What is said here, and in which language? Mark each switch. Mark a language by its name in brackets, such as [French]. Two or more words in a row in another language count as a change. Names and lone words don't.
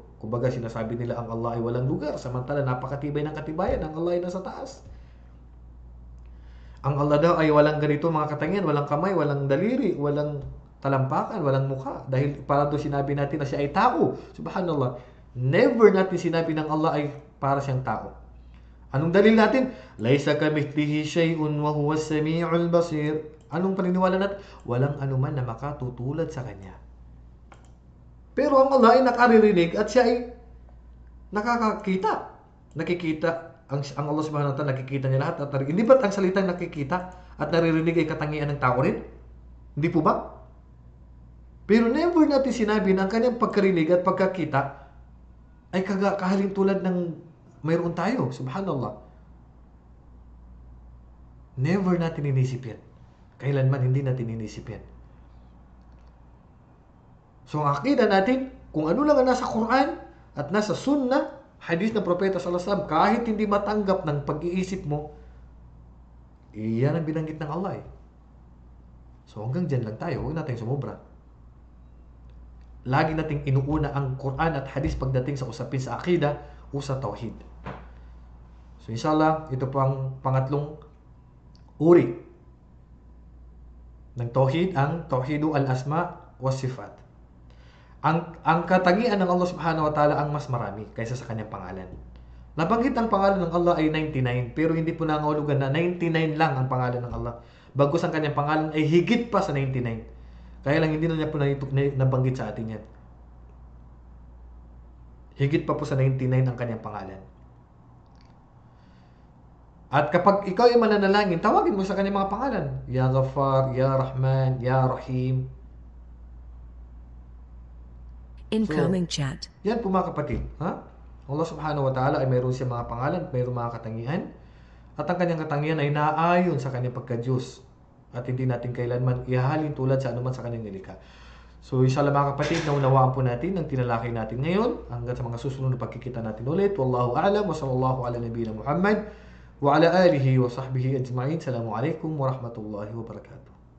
[Filipino] Kumbaga sinasabi nila ang Allah ay walang lugar, samantala napakatibay ng katibayan, ang Allah ay nasa taas. Ang Allah daw ay walang ganito mga katangian, walang kamay, walang daliri, walang talampakan, walang mukha. Dahil para doon sinabi natin na siya ay tao. Subhanallah. Never natin sinabi ng Allah ay para siyang tao. Anong dalil natin? [Arabic] ليس كمثله شيء وهو السميع البصير. [Filipino] Anong paniniwala natin? Walang anuman na makatutulad sa Kanya. Pero ang Allah ay nakaririnig at siya ay nakakakita. Nakikita. Ang Allah [Arabic] سبحانه وتعالى [Filipino] nakikita niya lahat at naririnig. Hindi ba't ang salitang nakikita at naririnig ay katangian ng tao rin? Hindi po ba? Pero never natin sinabi na ang kanyang pagkarinig at pagkakita ay kahalin tulad ng mayroon tayo. Subhanallah. Never natin inisip yan. Kailanman hindi natin inisip yan. So ang akida natin, kung ano lang ang nasa Quran at nasa Sunnah, hadith ng Propeta [Arabic] صلى الله عليه وسلم, [Filipino] kahit hindi matanggap ng pag-iisip mo, iyan ang binanggit ng Allah. So hanggang dyan lang tayo. Huwag natin sumubra. Lagi nating inuuna ang Quran at hadith pagdating sa usapin sa akida o sa tauhid. So inshallah, ito po ang pangatlong uri ng tauhid, ang [Arabic] توحيد الأسماء والصفات. [Filipino] Ang katangian ng Allah [Arabic] سبحانه وتعالى [Filipino] ang mas marami kaysa sa kanyang pangalan. Nabanggit ang pangalan ng Allah ay 99, pero hindi po nangahulugan na 99 lang ang pangalan ng Allah. Bagkus ang kanyang pangalan ay higit pa sa 99. Kaya lang hindi na niya po nabanggit sa atin yan. Higit pa po sa 99 ang kanyang pangalan. At kapag ikaw ay mananalangin, tawagin mo sa kanyang mga pangalan. [Arabic] يا غفار يا رحمن يا رحيم. [English] Incoming chat. [Filipino] Yan po mga kapatid. Ha? Allah [Arabic] سبحانه وتعالى [Filipino] ay mayroon siya mga pangalan, mayroon mga katangian. At ang kanyang katangian ay naayon sa kanyang pagka-Diyos. At hindi natin kailanman ihahalin tulad sa anuman sa kanyang nilikha. So inshallah mga kapatid, naunawaan po natin ang tinalakay natin ngayon hanggang sa mga susunod na pagkikita natin ulit. [Arabic] والله أعلم وصلى الله على نبينا محمد وعلى آله وصحبه أجمعين. السلام عليكم ورحمة الله وبركاته.